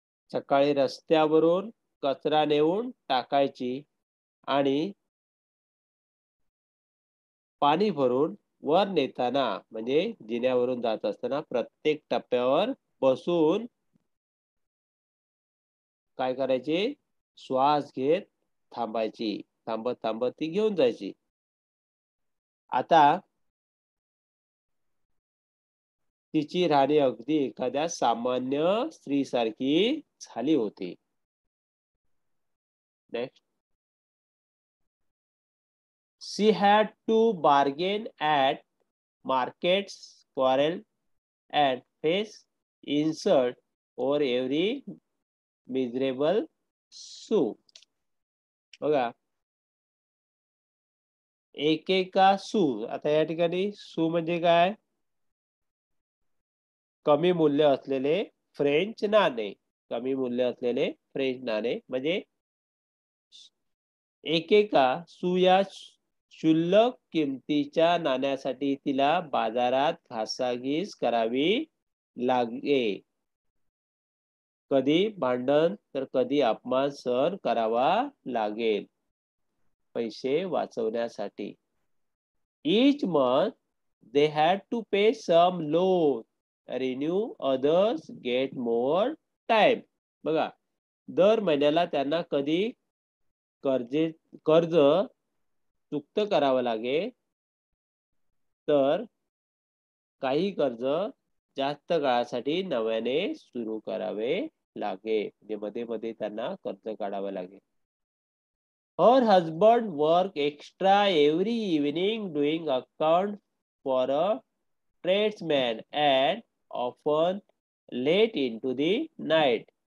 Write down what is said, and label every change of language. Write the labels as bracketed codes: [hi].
[mr] सकाळी रस्त्यावरून कचरा नेऊन टाकायची आणि पाणी भरून वर नेताना म्हणजे जिन्यावरून जात असताना प्रत्येक टप्प्यावर बसून काय करायची? श्वास घेत थांबायची. थांबत थांबत ती घेऊन जायची. आता तिची राहणी अगदी एखाद्या सामान्य स्त्रीसारखी झाली होती. [en] Next, she had to bargain at markets, quarrel and face insult over every miserable sou. [mr] बघा, एकेका सू. आता या ठिकाणी सू म्हणजे काय? कमी मूल्य असलेले फ्रेंच नाणे. कमी मूल्य असलेले फ्रेंच नाणे म्हणजे एकेका सू या क्षुल्लक किमतीच्या नाण्यासाठी तिला बाजारात घासाघीस करावी लागे. कधी भांडण तर कधी अपमान सहन करावा लागेल पैसे वाचवण्यासाठी. [en] Each month they had to pay some loan, renew others, get more time. [mr] बघा, दर महिन्याला त्यांना कधी कर्ज चुकतं करावं लागेल तर काही कर्ज जास्त काळासाठी नव्याने सुरू करावे लागेल. म्हणजे मध्ये मध्ये त्यांना कर्ज काढावं लागेल. [en] Her husband worked extra every evening doing accounts for a tradesman and often late into the night.